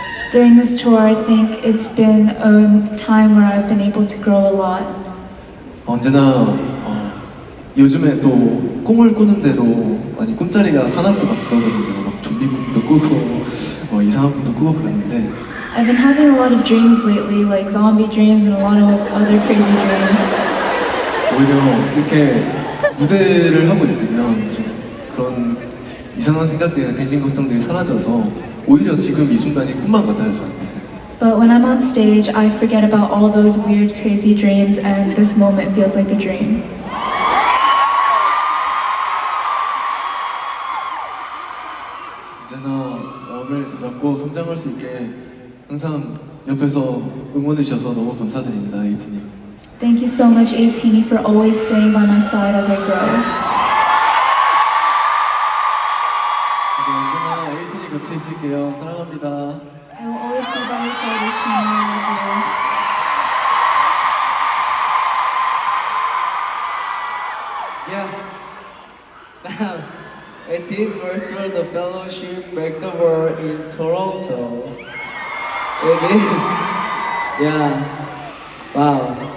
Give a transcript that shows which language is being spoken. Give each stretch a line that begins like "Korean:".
English: during this tour, I think it's been a time where I've been able to grow a lot.
Korean: 언제나 요즘에 또 꿈을 꾸는데도 많이 꿈자리가 사납고 막 그러거든요. 막 좀비 꿈도 꾸고 이상한 꿈도 꾸고 그러는데
English: I've been having a lot of dreams lately, like zombie dreams and a lot of other crazy dreams.
Korean: 오히려 이렇게 무대를 하고 있으면 좀 그런 이상한 생각들이나 근심 걱정들이 사라져서 오히려 지금 이 순간이 꿈만 같아요 저한테.
English: But when I'm on stage, I forget about all those weird, crazy dreams, and this moment feels like a dream.
Korean: 언제나 마음을 다잡고 성장할 수 있게 항상 옆에서 응원해 주셔서 너무 감사드립니다, 에이틴님.
English: Thank you so much, 18, for always staying by my side as I grow.
Korean: 언제나 에이틴이 곁에 있을게요. 사랑합니다.
English: I will always be by your side, 18, and I love you. Yeah. Now, it is virtual the fellowship back the world in Toronto. It is. Yeah. Wow.